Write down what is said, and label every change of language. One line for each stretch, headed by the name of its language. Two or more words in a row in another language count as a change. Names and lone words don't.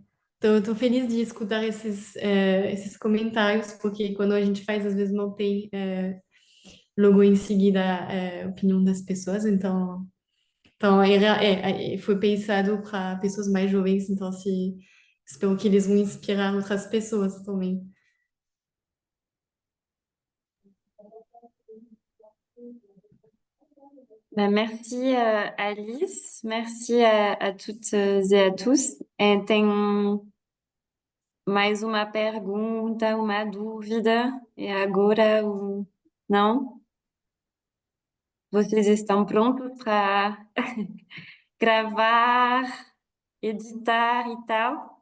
Portuguese: Tô feliz de escutar esses comentários, porque quando a gente faz, às vezes não tem logo em seguida a opinião das pessoas, então foi pensado para pessoas mais jovens, então espero que eles vão inspirar outras pessoas também.
French: Merci Alice, merci a toutes e a tous.
Portuguese: Tem mais uma pergunta, uma dúvida? E agora, não? Vocês estão prontos para gravar, editar e tal?